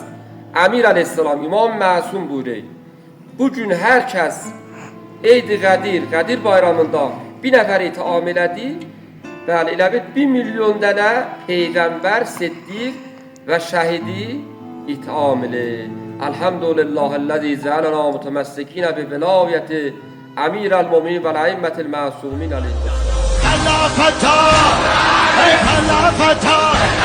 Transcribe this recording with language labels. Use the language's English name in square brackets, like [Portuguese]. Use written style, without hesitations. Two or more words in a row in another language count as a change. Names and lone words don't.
[Azerbaijani] Əmir əleyhissalam, İmam Məsum buyuruyor, bugün hər kəs Eid-i Qədir bayramında bir nəfər itham elədi, bəli, elə bir 1 milyon dənə Peyğəmbər, Siddiq və şəhidi itham eləyir. [Arabic] الحمد لله الذي جعلنا متمسكين بولاية أمير المؤمنين والأئمة المعصومين عليهم السلام.